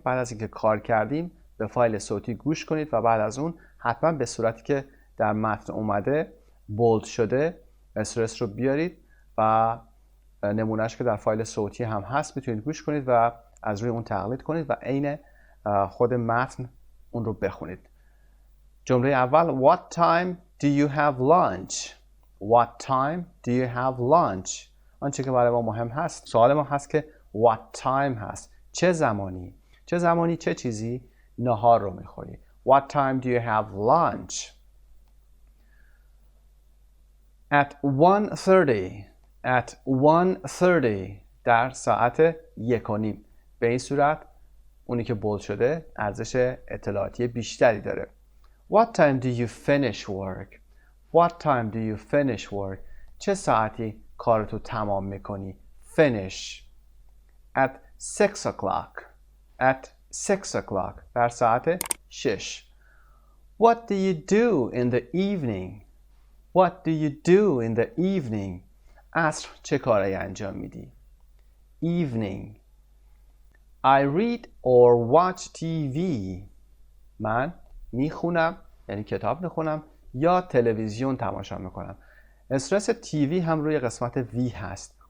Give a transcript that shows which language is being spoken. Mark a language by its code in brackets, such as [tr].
[fa] بعد از اینکه کار کردیم به فایل صوتی گوش کنید و بعد از اون حتما به صورتی که در متن اومده بولد شده استرس رو بیارید و نمونهش که در فایل صوتی هم هست میتونید گوش کنید و از روی اون تقلید کنید و عین خود متن اون رو بخونید. جمله اول [en] What time do you have lunch? What time do you have lunch? [fa] آنچه که برای ما مهم هست، سوال ما هست که [en] What time [fa] هست. چه زمانی؟ چه زمانی چه چیزی نهار رو میخوری؟ [en] What time do you have lunch? At 1:30. At 1:30. [fa] در ساعت 1:30. به این صورت اونی که بولد شده ارزش اطلاعاتی بیشتری داره. [en] What time do you finish work? What time do you finish work? [fa] چه ساعتی کارتو تمام میکنی؟ Finish. [en] At 6 o'clock. At 6 o'clock. [fa] در ساعت 6. [en] What do you do in the evening? What do you do in the evening? [fa] عصر چه کاری انجام میدی؟ Evening. [en] I read or watch TV. [fa] من میخونم، یعنی کتاب میخونم یا تلویزیون تماشا میکنم. استرس تیوی هم روی قسمت وی هست.